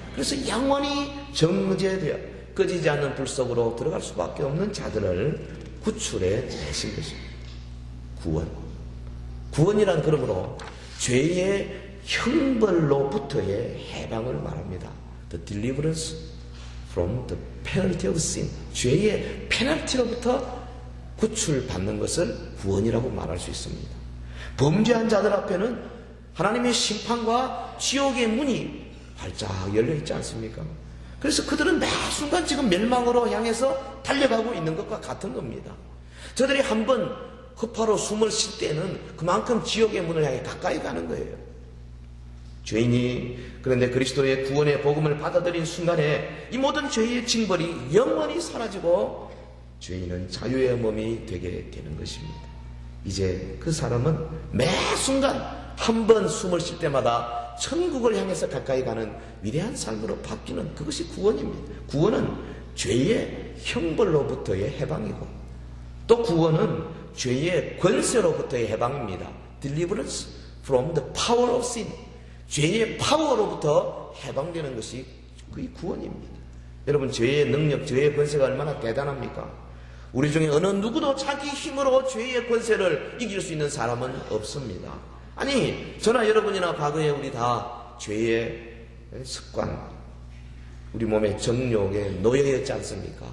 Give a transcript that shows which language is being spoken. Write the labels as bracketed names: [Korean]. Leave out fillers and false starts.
[Korean] 그래서 영원히 정죄되어 꺼지지 않는 불 속으로 들어갈 수밖에 없는 자들을 구출해 내신 것입니다. 구원이란 그러므로 죄의 형벌로부터의 해방을 말합니다. [English] The deliverance from the penalty of sin. [Korean] 죄의 페널티로부터 구출받는 것을 구원이라고 말할 수 있습니다. 범죄한 자들 앞에는 하나님의 심판과 지옥의 문이 활짝 열려있지 않습니까? 그래서 그들은 매 순간 지금 멸망으로 향해서 달려가고 있는 것과 같은 겁니다. 저들이 한번 허파로 숨을 쉴 때는 그만큼 지옥의 문을 향해 가까이 가는 거예요. 죄인이 그런데 그리스도의 구원의 복음을 받아들인 순간에 이 모든 죄의 징벌이 영원히 사라지고 죄인은 자유의 몸이 되게 되는 것입니다. 이제 그 사람은 매 순간 한 번 숨을 쉴 때마다 천국을 향해서 가까이 가는 위대한 삶으로 바뀌는 그것이 구원입니다. 구원은 죄의 형벌로부터의 해방이고 또 구원은 죄의 권세로부터의 해방입니다. [English] Deliverance from the power of sin. [Korean] 죄의 파워로부터 해방되는 것이 그의 구원입니다. 여러분 죄의 능력, 죄의 권세가 얼마나 대단합니까? 우리 중에 어느 누구도 자기 힘으로 죄의 권세를 이길 수 있는 사람은 없습니다. 아니 저나 여러분이나 과거에 우리 다 죄의 습관, 우리 몸의 정욕에 노예였지 않습니까?